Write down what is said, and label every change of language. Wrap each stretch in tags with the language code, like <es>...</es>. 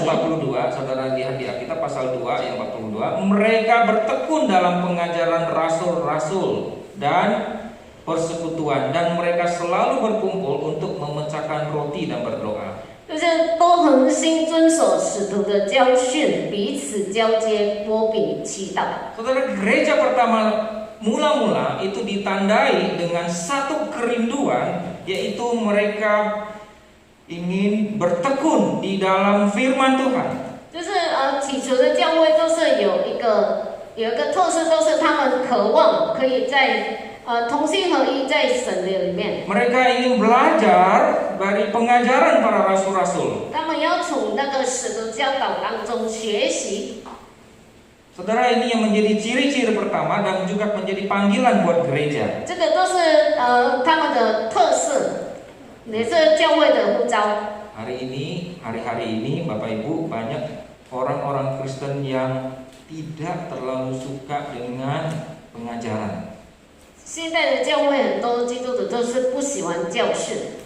<id>42, saudara lihat di Alkitab pasal 2 ayat 42, mereka bertekun dalam pengajaran rasul-rasul dan persekutuan, dan mereka selalu berkumpul untuk memecahkan roti dan berdoa.</id> <zh>就是都恒心遵守使徒的教训，彼此交接、波比、祈祷。</zh> <id>Saudara, gereja pertama mula-mula itu ditandai dengan satu kerinduan, yaitu mereka ingin bertekun di dalam firman Tuhan.</id> <zh>就是起初的教会都是有一个特色，都是他们渴望可以在同心合一在神的里面。</zh> <id>Mereka ingin belajar dari pengajaran para rasul-rasul.</id> <zh>他们要从那个使徒教导当中学习。</zh> <id>Saudara, ini yang menjadi ciri-ciri pertama dan juga menjadi panggilan buat gereja.</id> <zh>这个都是他们的特色，也是教会的呼召。</zh> <id>Hari-hari ini Bapak Ibu, banyak orang-orang Kristen yang tidak terlalu suka dengan pengajaran.</id> <zh>现在的教会很多基督徒都是不喜欢教训，</zh>